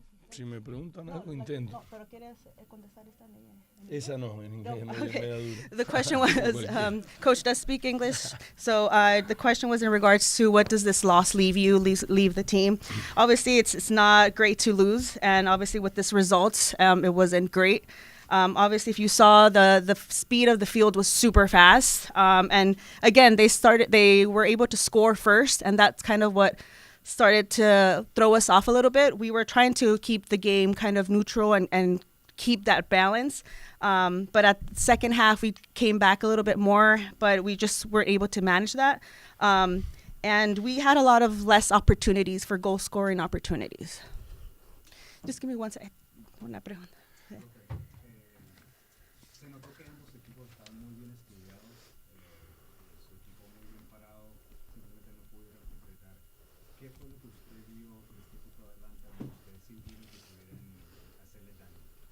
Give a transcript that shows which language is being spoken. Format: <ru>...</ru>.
<es>Si me preguntan algo, intento. No, pero quieres contestar esta Esa no, en inglés No, me okay. da duro.</es> <en>The question was, Coach does speak English, so the question was in regards to what does this loss leave you, leave the team. Obviously, it's not great to lose, and obviously with this result, it wasn't great. Obviously, if you saw the speed of the field was super fast, and again they were able to score first, and that's kind of what started to throw us off a little bit. We were trying to keep the game kind of neutral and keep that balance. But at the second half, we came back a little bit more, but we just were able to manage that. And we had a lot of less opportunities for goal scoring opportunities. Just give me one second.</en> <es>Una pregunta. Se notó que ambos equipos estaban muy bien estudiados, su equipo muy bien parado, simplemente no pudieron concretar. ¿Qué fue lo que usted vio que usted puso adelante a lo que ustedes sintieron que pudieran hacerle daño?</es>